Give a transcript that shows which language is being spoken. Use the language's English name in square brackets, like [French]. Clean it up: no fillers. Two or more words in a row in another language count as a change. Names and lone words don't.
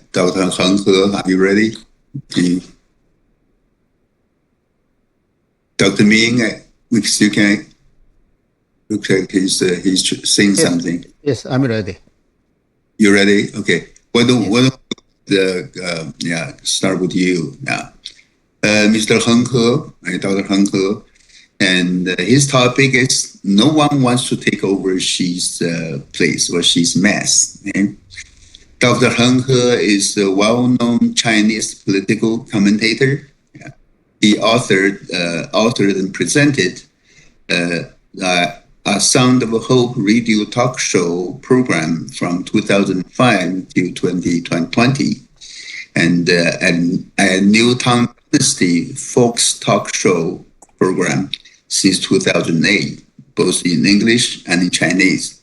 [English] Dr. Heng, are you ready? Dr. Ming, we still can. Looks like he's saying something. Yes, I'm ready. You ready? Okay. Why don't start with you? Yeah. Mr. Heng, Dr. Heng, and his topic is no one wants to take over Xi's place or Xi's mess. Okay? Dr. Heng is a well-known Chinese political commentator. Yeah. He authored and presented a Sound of Hope radio talk show program from 2005 to 2020, and a New Tang Dynasty Folks talk show program since 2008, both in English and in Chinese.